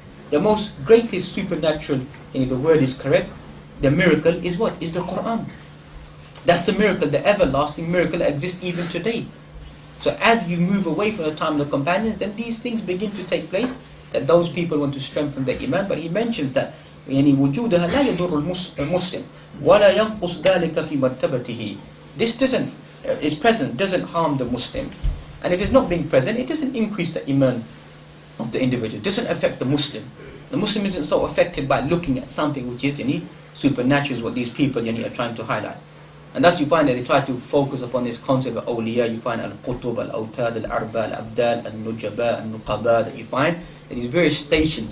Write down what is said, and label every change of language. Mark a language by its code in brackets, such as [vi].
[en] The most greatest supernatural, and if the word is correct, the miracle is what? Is the Qur'an. That's the miracle, the everlasting miracle that exists even today. So as you move away from the time of the companions, then these things begin to take place, that those people want to strengthen their iman. But he mentions that [ar] وجودها لا يضر المسلم ولا ينقص ذلك في مرتبته. [en] This is present, doesn't harm the Muslim. And if it's not being present, it doesn't increase the iman of the individual. It doesn't affect the Muslim. The Muslim isn't so affected by looking at something which is supernatural, is what these people are trying to highlight. And thus you find that they try to focus upon this concept of awliya. You find al-qutub, al-awtad, al-arba, al-abdal, al-nujaba, al-nuqaba, that you find that these various stations.